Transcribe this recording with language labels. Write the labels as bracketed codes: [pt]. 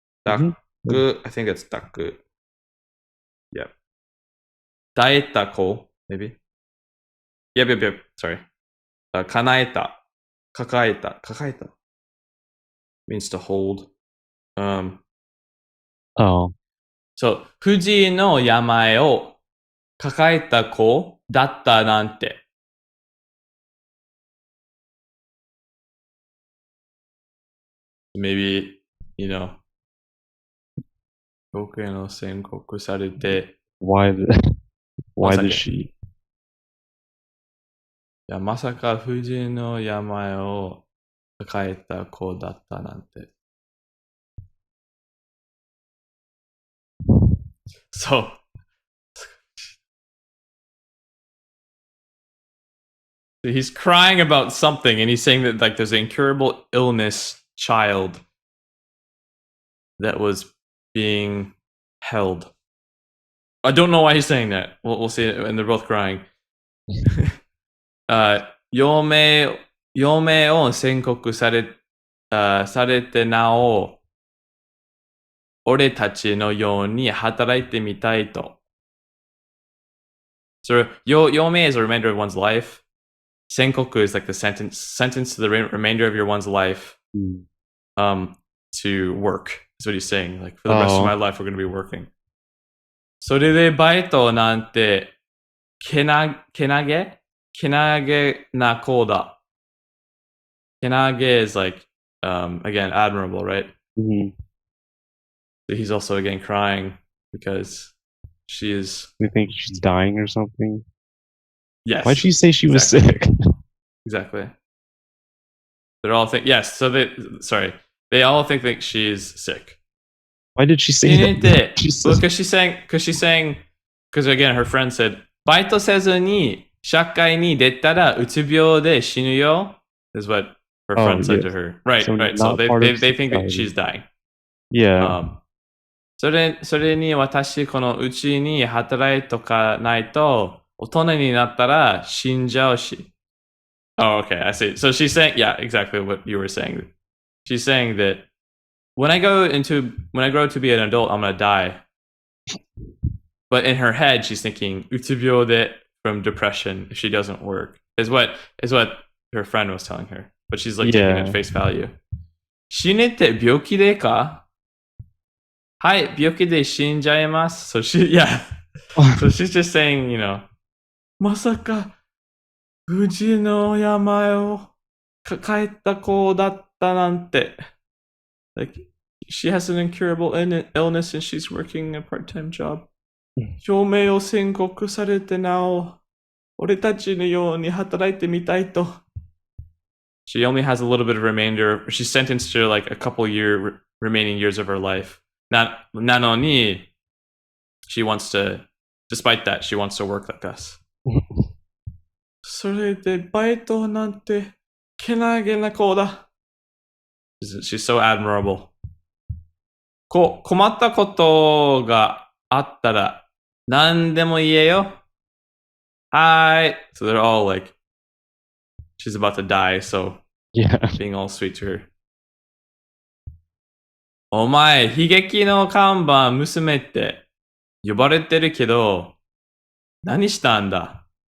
[en] ダック I think it's ダック Yep. [ja] 耐えた子 [en] maybe? Yep. Sorry. 叶えた 抱えた means to hold. [ja] So, 不治の病を抱えた子だったなんて。 Maybe, 僕への宣告されて。 [en] Why does she? [ja] いや、まさか不治の病を抱えた子だったなんて。 [en] So, he's crying about something and he's saying that like there's an incurable illness child that was being held. I don't know why he's saying that. We'll see it, and they're both crying. [ja] 余命を宣告されてなお、俺たちのように働いてみたいと。 [en] So, 余命 is the remainder of one's life. 宣告 is like the sentence to the remainder of your one's life to work. That's what he's saying. Like, for the rest of my life, we're going to be working. [ja] それでバイトなんて kenage na koda. [en] Kenage is like, again, admirable, right? Mm-hmm. So he's also again crying because she is. We think she's dying or something. Yes. Why'd she say she was sick? Exactly. They're all yes. So they all think that she's sick. Why did she say that? Because she's saying, because again, her friend said, [ja] バイトせずに社会に出たらうつ病で死ぬよ [en] is what her friend said to her. Right, So right. So they think that she's dying. Yeah. [ja] それに私このうちに働いとかないと大人になったら死んじゃうし。 [en] Oh, okay, I see. So she's saying, yeah, exactly what you were saying. She's saying that when I grow to be an adult, I'm gonna die. But in her head, she's thinking [ja] うつ病で [en] from depression if she doesn't work is what her friend was telling her. But she's like taking it at face value. [ja] 死ねって病気でか? はい、病気で死んじゃいます. [en] So so she's just saying, [ja] まさか不治の病を抱えた子だったなんて. [en] Like, she has an incurable illness and she's working a part-time job. [ja] 証明を宣告されてなお、俺たちのように働いてみたいと. [en] She only has a little bit of remainder. She's sentenced to like a couple remaining years of her life. [ja] なのに, [en] she wants to, despite that, she wants to work like us. [ja] それでバイトなんてけなげな子だ. [en] She's so admirable. [ja] 困ったことがあったら何でも言えよ. [en] Hi. So they're all like, she's about to die, so being all sweet to her. [ja] お前、悲劇の看板娘って呼ばれてるけど、何したんだ?